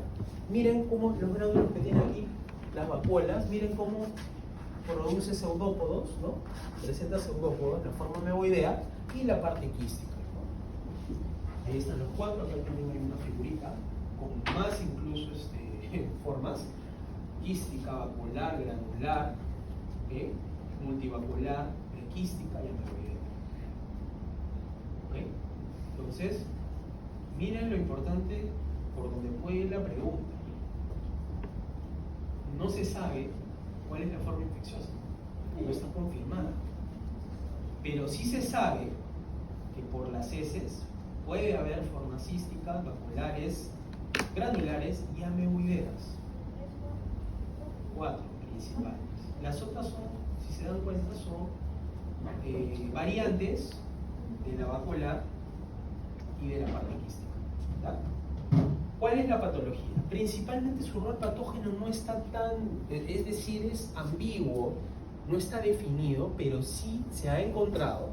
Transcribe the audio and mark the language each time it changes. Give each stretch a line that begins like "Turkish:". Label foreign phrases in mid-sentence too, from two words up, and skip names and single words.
Spanish: Miren cómo los gránulos que tienen aquí, las vacuolas, miren cómo produce pseudópodos, ¿no? Presenta pseudópodos, la forma meoidea y la parte quística, ¿no? Ahí están los 4, acá también hay una figurita con más incluso formas: quística, vacuolar, granular, multivacuolar, prequística y meoidea. ¿Ok? Entonces, miren lo importante por donde puede ir la pregunta. No se sabe cuál es la forma infecciosa, no está confirmada, pero sí se sabe que por las heces puede haber formas císticas, vacuolares, granulares y ameoideas. 4 principales. Las otras son, si se dan cuenta, son variantes de la vacuolar y de la parte quística. ¿Ya? ¿Cuál es la patología? Principalmente su rol patógeno no está tan, es decir, es ambiguo, no está definido, pero sí se ha encontrado.